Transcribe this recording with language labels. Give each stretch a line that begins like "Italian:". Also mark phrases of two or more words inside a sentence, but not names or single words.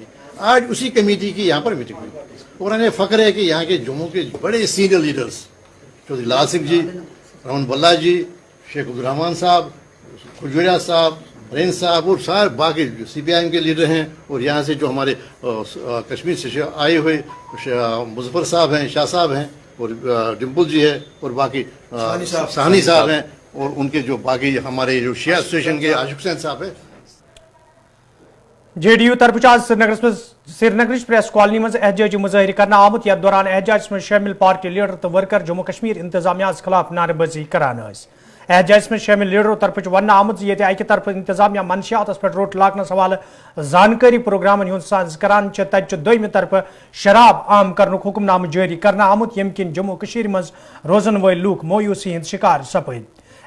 Hindi: आज उसी कमेटी की यहाँ पर मीटिंग हुई और हमें फ़ख्र है कि यहाँ के जम्मू के बड़े
English: senior leaders
Hindi: चौधरी लाल सिंह जी, रमन बल्ला जी, शेख अब्दुर्रहमान साहब, खुजूरिया साहब, रेन साहब और सारे बाकी CPIM के लीडर हैं और यहाँ से जो हमारे कश्मीर से आए हुए मुजफ्फर साहब हैं, शाह साहब हैं और डिम्पल जी है और बाकी साहनी साहब हैं और उनके जो बाकी हमारे जो शिया एसोसिएशन के आशिफ हुसैन साहब है।
Kashmiri: JDU तरफ आज श्रीनगर प्रेस कॉलोनी मज एहतजाजी मुजाहिर करना आमुत यथ दौरान
Hindi: एहतजाज में शामिल
Kashmiri: पार्टी लीडर तो वर्कर जम्मू कश्मीर इंतजामिया खिलाफ नारेबाजी करान।
Hindi: एहतजाज में शामिल
Kashmiri: लीडरों तरफ वन आमुत ये अकि तरफ इंतजामिया मनशियात पे रोट लाग हवाले जानकारी प्रोग्राम हूं सांझ करान तत दोयमि तरफ शराब आम कर हुक्मनाम जारी करना आमुत यम किन जम्मू कश्मीर मज रोजन वल लूक मायूसी हंद शिकार सपद।